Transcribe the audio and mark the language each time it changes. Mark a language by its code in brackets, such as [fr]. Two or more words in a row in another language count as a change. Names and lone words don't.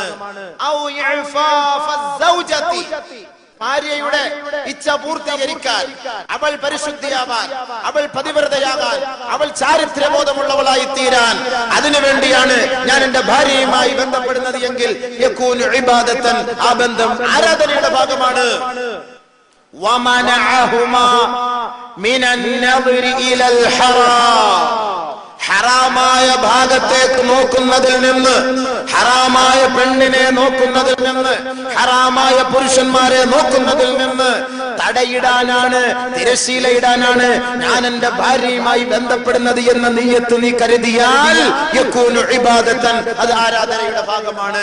[ar] أو إعفاف زوجتي, [ml] ഭാര്യയുടെ ഇച്ഛ പൂർത്തീകരിക്കാൻ, അവൾ പരിശുദ്ധിയാവാൻ, അവൾ പതിവ്രതയാകാൻ, അവൾ ചാരിത്ര്യബോധമുള്ളവളായി തീരാൻ, അതിനുവേണ്ടിയാണ് ഞാൻ എന്റെ ഭാര്യയുമായി ബന്ധപ്പെടുന്നത് എങ്കിൽ [ar] يكون عبادةً, [ml] ആ ബന്ധം ആരാധനയുടെ ഭാഗമാണ്. [ar] ومنعهما من النظر إلى الحرام, [ml] ഹറാമായ ഭാഗത്തേക്ക് നോക്കുന്നതിൽ നിന്ന്, ഹറാമായ പെണ്ണിനെ നോക്കുന്നതിൽ നിന്ന്, ഹറാമായ പുരുഷന്മാരെ നോക്കുന്നതിൽ നിന്ന് തടയിടാനാണ്, തിരശീലയിടാനാണ് ഞാൻ എന്റെ ഭാര്യയുമായി ബന്ധപ്പെടുന്നത് എന്ന നിയ്യത്ത് നീ കരുതിയാൽ [ar] يكون عبادةً, [ml] അത് ആരാധനയുടെ ഭാഗമാണ്.